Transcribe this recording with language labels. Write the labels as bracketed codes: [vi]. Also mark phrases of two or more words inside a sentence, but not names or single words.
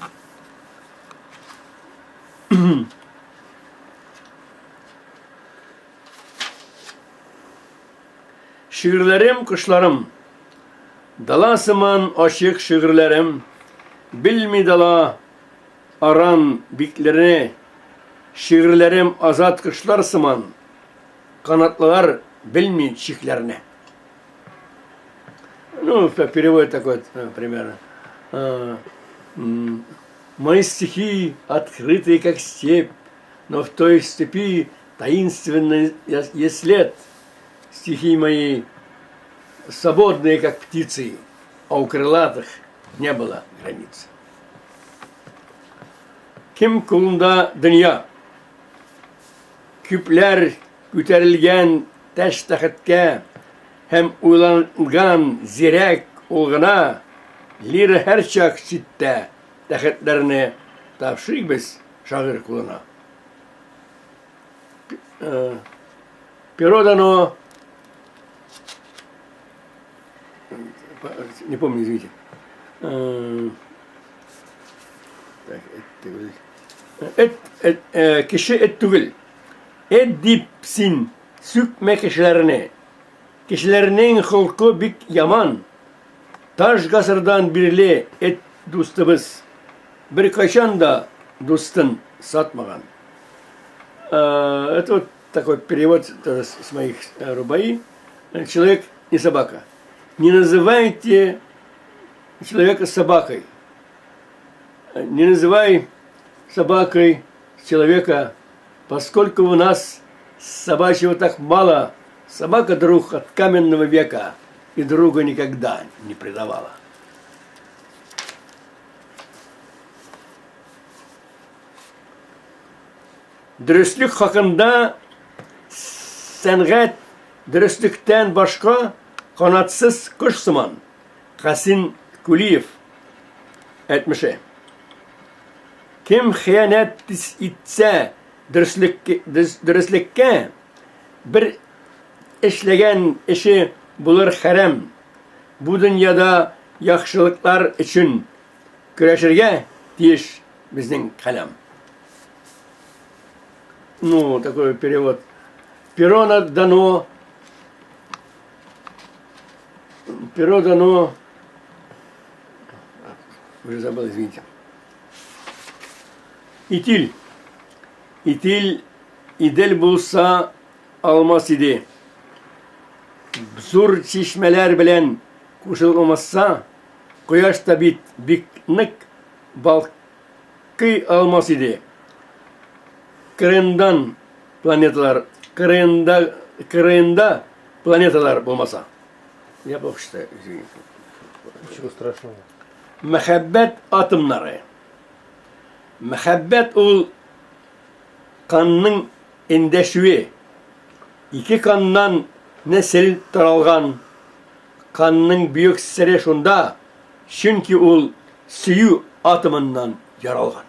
[tt] Шигырьләрем, кошларым, дала сыман ачык шигырьләрем, билми дала аран бикләрне, шигырьләрем азат кошлар сыман, канатлылар билми чикләрне. [ru] Ну, перевод такой, примерно. Мои стихи открытые, как степь, но в той степи таинственный есть след. Стихи мои свободные, как птицы, а у крылатых не было границ. [tt] Ким кулында дөнья, күпләр күтәрелгән тәш тәхеткә, һәм уйланган зирәк ул гына, лира һәр чак читтә тәхетләрне тапшырыйбыз шагыйрь кулына. [ru] Перо дано, не помню, извините. [tt] Кеше эт түгел. Эт дип син сүкмә кешеләрне. Кешеләрнең холкы бик яман. Таш гасырдан бирле эт дустыбыз. Бер кайчан да дустын сатмаган. [ru] Это вот такой перевод тоже с моих рубаи. Человек и собака. Не называйте человека собакой. Не называй собакой человека, поскольку у нас собачьего так мало. Собака друг от каменного века и друга никогда не предавала. [tt] Дөрестлек хакында сәнгать дөрестлектән башка канатсыз кош сыман Хасин Кулиев әйтмеше. Кем хыянәт итсә дөреслеккә бер эшләгән эше булыр хәрәм. Бу дөньяда яхшылыклар өчен көрәшергә тиеш безнең каләм. [ru] Ну, такой перевод. Перо дано, уже забыл, извините. [tt] Итил идель булса алмас иде. Зур чишмәләр белән кушылмаса, кояш та бит бик нык балкый алмас иде. Кырында планеталар булмаса. [ru] Я плохо читаю, извините. Ничего страшного. [tt] Мәхәббәт атомнары. Мәхәббәт ул канның эндәшүе. Ике каннан нәсел таралган. Канның бөек сире шунда, чөнки ул сөю атомыннан яралган.